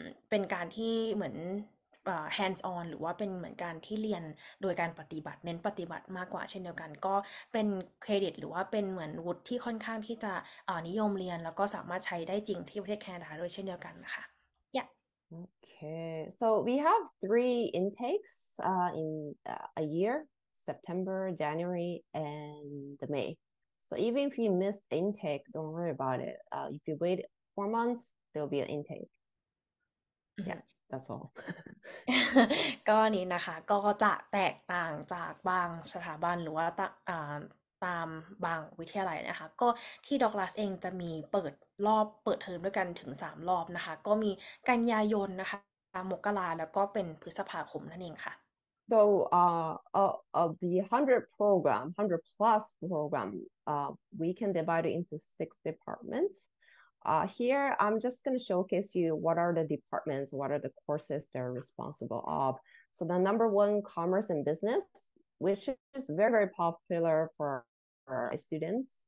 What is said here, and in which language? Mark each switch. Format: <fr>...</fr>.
<th>เป็นการที่เหมือนhands on หรือว่าเป็นเหมือนการที่เรียนโดยการปฏิบัติเน้นปฏิบัติมากกว่าเช่นเดียวกันก็เป็นเครดิตหรือว่าเป็นเหมือนวุฒิที่ค่อนข้างที่จะนิยมเรียนแล้วก็สามารถใช้ได้จริงที่ประเทศแคนาดาด้วยเช่นเดียวกันนะคะ yeah</th> <en>Okay, so we have 3 intakes in a year, September, January, and May. So even if you miss intake, don't worry about it. If you wait 4 months, there'll be an intake. Yeah, that's all.</en> <th>ก็นี้นะคะก็จะแตกต่างจากบางสถาบันหรือว่าตามบางวิทยาลัยนะคะก็ที่ดอกลาสเองจะมีเปิดเทอมด้วยกันถึง3 รอบนะคะก็มีกันยายนนะคะมกราแล้วก็เป็นพฤษภาคมนั่นเองค่ะ</th> <en>So of the 100 plus program, we can divide it into 6 departments. Here, I'm just going to showcase you what are the departments, what are the courses they're responsible of. So the number one, commerce and business, which is very, very popular for students.</en>